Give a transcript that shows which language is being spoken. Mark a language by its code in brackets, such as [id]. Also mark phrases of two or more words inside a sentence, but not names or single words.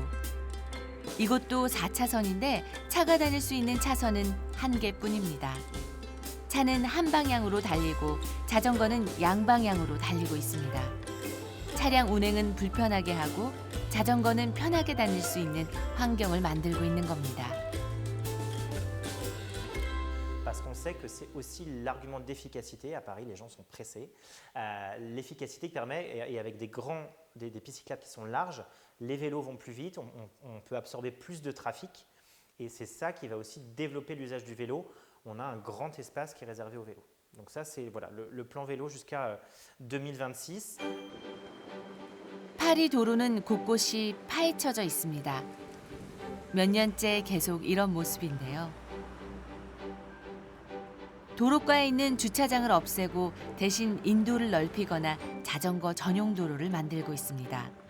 [ko] 이곳도 4차선인데 차가 다닐 수 있는 차선은 한 개뿐입니다. 차는 한 방향으로 달리고 자전거는 양방향으로 달리고 있습니다. 차량 운행은 불편하게 하고 자전거는 편하게 다닐 수 있는 환경을 만들고 있는 겁니다. [fr] Parce qu'on sait que c'est aussi l'argument d'efficacité. À Paris, les gens sont pressés. L'efficacité permet, et avec des pistes cyclables qui sont larges, les vélos vont plus vite, on peut absorber plus de trafic. Et c'est ça qui va aussi développer l'usage du vélo. On a un grand espace qui est réservé au vélo. Donc ça, c'est voilà, le plan vélo jusqu'à 2026. [ko] 파리 도로는 곳곳이 파헤쳐져 있습니다. 몇 년째 계속 이런 모습인데요. 도로가에 있는 주차장을 없애고 대신 인도를 넓히거나 자전거 전용 도로를 만들고 있습니다.